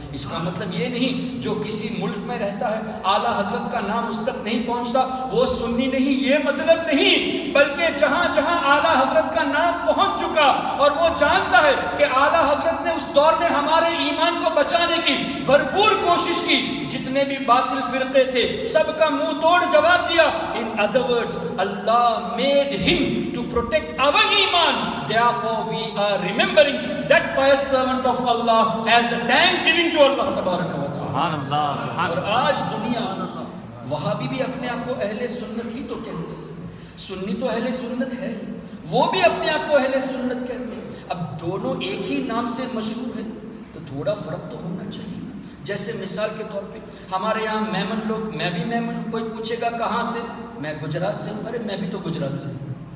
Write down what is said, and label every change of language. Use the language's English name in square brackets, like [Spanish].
[Urdu] اس کا مطلب یہ نہیں جو کسی ملک میں رہتا ہے اعلیٰ حضرت کا نام اس تک نہیں پہنچتا وہ سنی نہیں، یہ مطلب نہیں، بلکہ جہاں جہاں اعلیٰ حضرت کا نام پہنچ چکا اور وہ جانتا ہے کہ اعلیٰ حضرت نے اس دور میں ہمارے ایمان کو بچانے کی بھرپور کوشش کی، جتنے بھی باطل فرقے تھے سب کا منہ توڑ جواب دیا. [English] In other words, Allah made him to protect our iman. Therefore we are remembering that pious servant of Allah as a thank giving to Allah [Arabic] تبارک و تعالی. [Urdu] اور آج دنیا وہابی بھی اپنے آپ کو اہل سنت ہی تو کہتے ہیں، سنی تو اہل سنت ہے، وہ بھی اپنے آپ کو اہل سنت کہتے ہیں. اب دونوں ایک ہی نام سے مشہور ہیں تو تھوڑا فرق تو ہونا چاہیے. جیسے مثال کے طور پہ ہمارے یہاں میمن لوگ، میں بھی میمن ہوں، کوئی پوچھے گا کہاں سے، میں گجرات سے ہوں، ارے میں بھی تو گجرات سے ہوں.